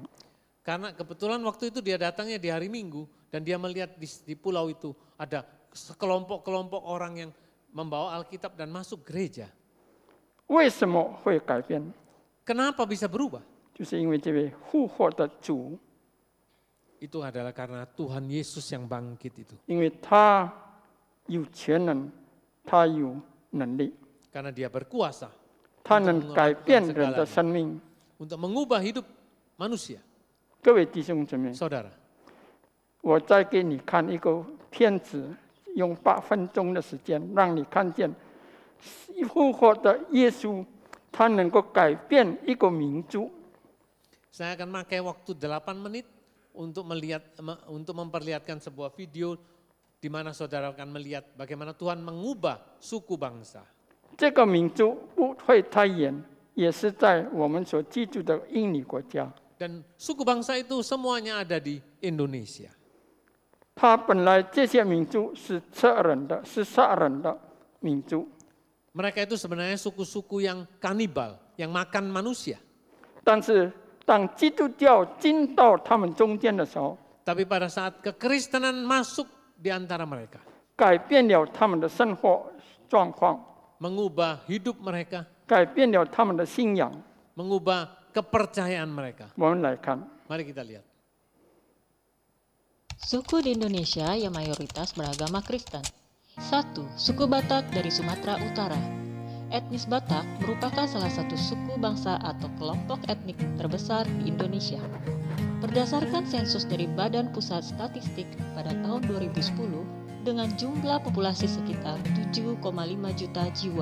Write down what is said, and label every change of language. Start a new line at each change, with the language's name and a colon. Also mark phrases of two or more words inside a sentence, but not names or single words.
Indonesian: Karena kebetulan waktu itu dia datangnya di hari Minggu dan dia melihat di pulau itu ada sekelompok-kelompok orang yang membawa Alkitab dan masuk gereja.
Chinese: 为什么会改变？
Indonesian: Kenapa bisa berubah?
Chinese: 就是因为这位复活的主，
Indonesian: Itu adalah karena Tuhan Yesus yang bangkit itu.
Chinese: 因为他有全能，他有能力，
Indonesian: Karena dia berkuasa
Chinese: 他能改变人的生命。
Indonesian: untuk mengubah hidup manusia.
Chinese: 各位弟兄姊妹，
Indonesian: Saudara,
Chinese: 我再给你看一个片子，用8分钟的时间，让你看见复活的耶稣，他能够改变一个民族。
Indonesian: saya akan pakai waktu 8 menit untuk memperlihatkan sebuah video di mana saudara akan melihat bagaimana Tuhan mengubah suku bangsa.
Chinese: 这个民族不会太远，也是在我们所居住的印尼国家。
Indonesian: Dan suku bangsa itu semuanya ada di Indonesia.
Chinese: 他本来这些民族是吃人的，是杀人的民族。
Indonesian: Mereka itu sebenarnya suku-suku yang kanibal, yang makan manusia.
Chinese: 但是当基督教进到他们中间的时候，
Indonesian: Tapi pada saat kekristenan masuk di antara mereka,
Chinese: 改变了他们的生活状况，
Indonesian: mengubah hidup mereka,
Chinese: 改变了他们的信仰。
Indonesian: mengubah kepercayaan mereka.
Chinese: 我们来看，
Indonesian: Mari kita lihat. Suku di Indonesia yang mayoritas beragama Kristen. 1. Suku Batak dari Sumatera Utara. Etnis Batak merupakan salah satu suku bangsa atau kelompok etnik terbesar di Indonesia. Berdasarkan sensus dari Badan Pusat Statistik pada tahun 2010 dengan jumlah populasi sekitar 7,5 juta jiwa.